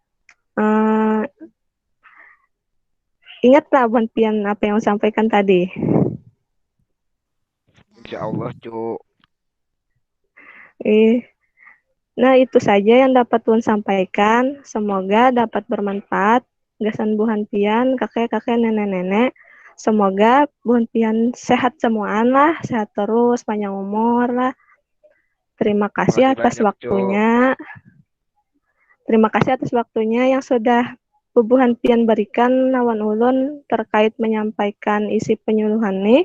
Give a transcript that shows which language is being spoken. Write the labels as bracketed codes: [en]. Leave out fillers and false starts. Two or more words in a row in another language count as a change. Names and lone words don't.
[id] Ingatlah [bjn] Buan Pian [id] apa yang sampaikan tadi. [ar] Insya Allah, Cuk. [id] Nah, itu saja yang dapat Tuan sampaikan. Semoga dapat bermanfaat. [bjn] Gasan Buhan Pian, kakek-kakek, nenek-nenek. [id] Semoga [bjn] Buhan Pian [id] sehat semuaan lah, sehat terus, panjang umur lah. Terima kasih atas waktunya. Terima kasih atas waktunya yang sudah [bjn] Buhan Pian [id] berikan [bjn] lawan ulun [id] terkait menyampaikan isi penyuluhan nih.